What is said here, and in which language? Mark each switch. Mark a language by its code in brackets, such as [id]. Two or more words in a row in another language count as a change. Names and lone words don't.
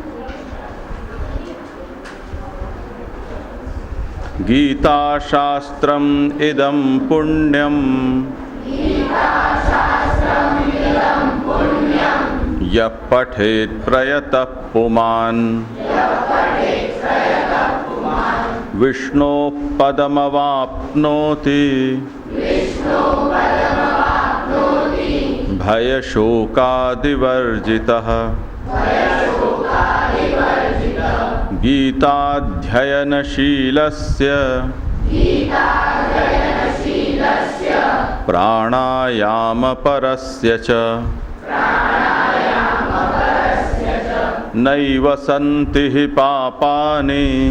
[sa] ગીતાશાસ્ત્રમ ઇદં પુણ્યમ યઃ પઠેત પ્રયતઃ પુમાન વિષ્ણોઃ પદમવાપ્નોતિ भयशोकादिवर्जितः. गीताध्ययनशीलस्य प्राणायामपरस्य च नैव सन्ति हि पापानि